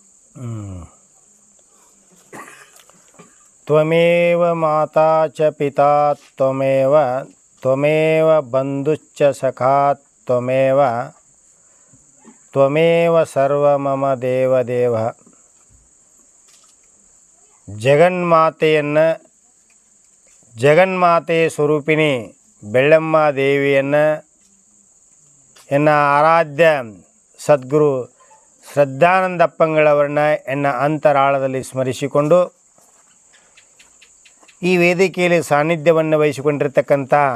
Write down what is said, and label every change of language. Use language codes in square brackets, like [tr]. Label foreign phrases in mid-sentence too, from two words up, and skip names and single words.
[sa] ತ್ವಮೇವ ಮಾತಾ ಚ ಪಿತಾ ತ್ವಮೇವ ತ್ವಮೇವ ಬಂಧುಶ್ಚ ಸಖಾ ತ್ವಮೇವ ತ್ವಮೇವ ಸರ್ವ ಮಮ ದೇವ. [kn] ಜಗನ್ಮಾತೆ ಸ್ವರೂಪಿಣಿ ಬೆಳ್ಳಮ್ಮ ದೇವಿಯನ್ನು ಎನ್ನ ಆರಾಧ್ಯ ಸದ್ಗುರು ಶ್ರದ್ಧಾನಂದಪ್ಪಂಗಳವರನ್ನ ಎನ್ನ ಅಂತರಾಳದಲ್ಲಿ ಸ್ಮರಿಸಿಕೊಂಡು ಈ ವೇದಿಕೆಯಲ್ಲಿ ಸಾನ್ನಿಧ್ಯವನ್ನು ವಹಿಸಿಕೊಂಡಿರ್ತಕ್ಕಂಥ